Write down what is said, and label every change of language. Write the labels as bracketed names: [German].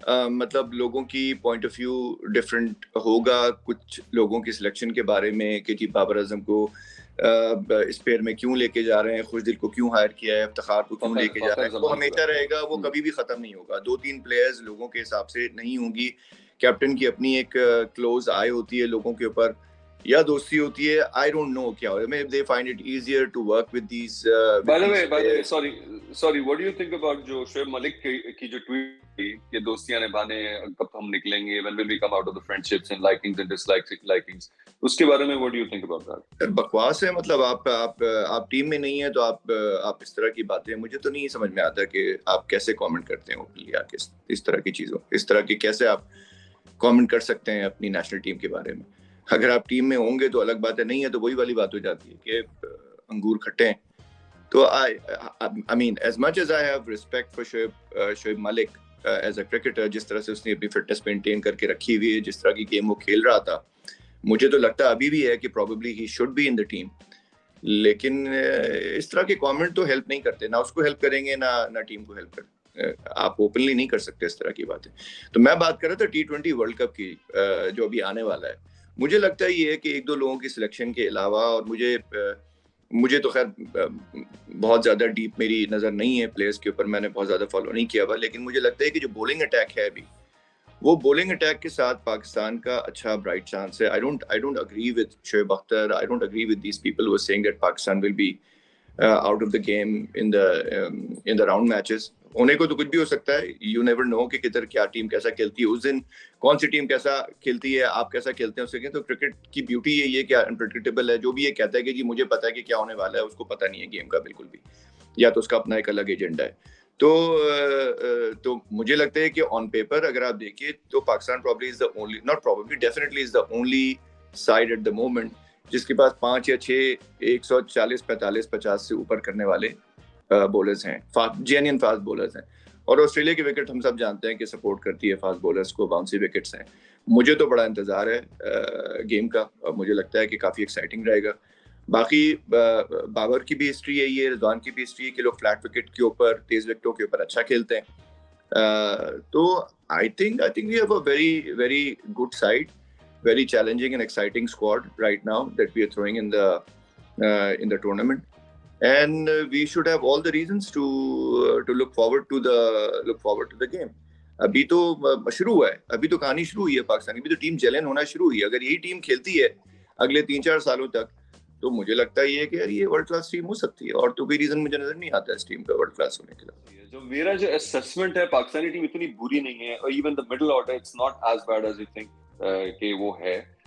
[Urdu] مطلب لوگوں کی پوائنٹ آف ویو ڈفرینٹ ہوگا, کچھ لوگوں کی سلیکشن کے بارے میں کہ جی بابر اعظم کو اس پیر میں کیوں لے کے جا رہے ہیں, خوشدل کو کیوں ہائر کیا ہے, افتخار کو کیوں لے کے جا رہے ہیں, وہ ہمیشہ رہے گا, وہ کبھی بھی ختم نہیں ہوگا. 2-3 پلیئرز لوگوں کے حساب سے نہیں ہوں گی. کیپٹن کی اپنی ایک کلوز آئی ہوتی ہے لوگوں کے اوپر, یا دوستی ہوتی ہے, [English] I don't know [Urdu] کیا ہوتا ہے. [English] They find it easier to work with these by the way, sorry, what do you think about [Urdu] جو شعیب ملک کی جو ٹویٹ تھی کہ دوستیاں نبھانے کب ہم نکلیں گے, [English] when will we come out of the friendships and likings and dislikings, [Urdu] اس کے بارے میں [English] what do you think about that? [Urdu] بکواس ہے. مطلب آپ ٹیم میں نہیں ہیں تو آپ اس طرح کی باتیں, مجھے تو نہیں سمجھ میں آتا کہ آپ کیسے کامنٹ کرتے ہیں اوپنلی آ کے اس طرح کی چیزوں, اس طرح کی کیسے آپ کامنٹ کر سکتے ہیں اپنی نیشنل ٹیم کے بارے میں. اگر آپ ٹیم میں ہوں گے تو الگ بات ہے, نہیں ہے تو وہی والی بات ہو جاتی ہے کہ انگور کھٹے ہیں. تو [English] I mean as much as I have respect for [Urdu] Shoaib Malik [English] as a cricketer, [Urdu] جس طرح سے اس نے اپنی فٹنس مینٹین کر کے رکھی ہوئی ہے, جس طرح کی گیم وہ کھیل رہا تھا, مجھے تو لگتا ہے ابھی بھی ہے کہ [English] probably he should be in the team. [Urdu] لیکن اس طرح کے کامنٹ تو ہیلپ نہیں کرتے, نہ اس کو ہیلپ کریں گے نہ ٹیم کو ہیلپ کریں. آپ اوپنلی نہیں کر سکتے اس طرح کی باتیں. تو میں بات کر رہا تھا T20 ورلڈ کپ کی جو ابھی آنے والا ہے, مجھے لگتا ہے یہ ہے کہ ایک دو لوگوں کی سلیکشن کے علاوہ، اور مجھے تو خیر بہت زیادہ ڈیپ میری نظر نہیں ہے پلیئرز کے اوپر، میں نے بہت زیادہ فالو نہیں کیا ہوا، لیکن مجھے لگتا ہے کہ جو بولنگ اٹیک ہے ابھی، وہ بولنگ اٹیک کے ساتھ پاکستان کا اچھا برائٹ چانس ہے. [English] I don't agree with Shoaib Akhtar. I don't agree with these people who are saying that Pakistan will be out of the game in the round matches. [Urdu] ہونے کو تو کچھ بھی ہو سکتا ہے. [English] You never know [Urdu] کہ کدھر کیا ٹیم کیسا کھیلتی ہے اس دن، کون سی ٹیم کیسا کھیلتی ہے، آپ کیسا کھیلتے ہیں اس سے. تو کرکٹ کی بیوٹی یہی ہے کہ انپریڈکٹیبل ہے. جو بھی یہ کہتا ہے کہ جی مجھے پتا ہے کہ کیا ہونے والا ہے، اس کو پتا نہیں ہے گیم کا بالکل بھی، یا تو اس کا اپنا ایک الگ ایجنڈا ہے. تو مجھے لگتا ہے کہ آن پیپر اگر آپ دیکھیے تو Pakistan [English] probably is the only, not probably, definitely is the only side at the moment [Urdu] جس کے پاس 5 یا 6 140 45 50 سے اوپر کرنے والے بولرز ہیں، جینین فاسٹ بولرز ہیں. اور آسٹریلیا کی وکٹ ہم سب جانتے ہیں کہ سپورٹ کرتی ہے فاسٹ بولرز کو، باؤنسی وکٹس ہیں. مجھے تو بڑا انتظار ہے گیم کا، اور مجھے لگتا ہے کہ کافی ایکسائٹنگ رہے گا. باقی بابر کی بھی ہسٹری ہے، یہ رضوان کی بھی ہسٹری ہے کہ لوگ فلیٹ وکٹ کے اوپر، تیز وکٹوں کے اوپر اچھا کھیلتے ہیں. [English] تو I think we have a very very good side, very challenging and exciting squad right now that we are throwing in the tournament, and we should have all the reasons to look forward to the game. [Urdu] ابھی تو شروع ہوا ہے، ابھی تو کہانی شروع ہوئی ہے پاکستان کی، ابھی تو ٹیم جیلن ہونا شروع ہوئی ہے. اگر یہی ٹیم کھیلتی ہے اگلے 3-4 سالوں تک تو مجھے لگتا ہے یہ کہ یہ ورلڈ کلاس ٹیم ہو سکتی ہے. اور تو کوئی ریزن مجھے نظر نہیں آتا اس ٹیم کا ورلڈ کلاس ہونے کے لیے. جو میرا جو اسسمنٹ ہے، پاکستانی ٹیم اتنی بری نہیں ہے، اور [English] even the middle order it's not as bad as you think [Urdu] کہ وہ ہے.